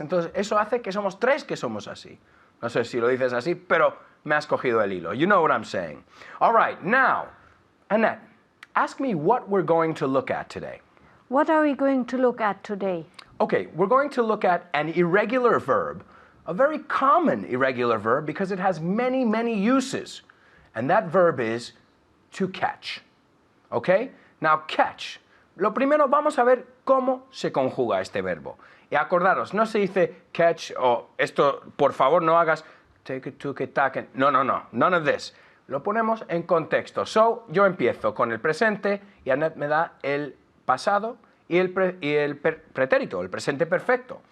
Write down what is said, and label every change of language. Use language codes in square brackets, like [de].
[es] Entonces, eso hace que somos tres que somos así. No sé si lo dices así, pero me has cogido el hilo. [en] You know what I'm saying. All right, now, Annette, ask me what we're going to look at today. What are we going to look at today? Okay, we're going to look at an irregular verb, a very common irregular verb because it has many, many uses. And that verb is to catch. Okay? Now, catch. [es] Lo primero, vamos a ver cómo se conjuga este verbo. Y acordaros, no se dice catch o esto, por favor, no hagas take it, took it, take it. No, no, no. [en] None of this. [es] Lo ponemos en contexto. So, yo empiezo con el presente y Annette me da el pasado y el pretérito, el presente perfecto.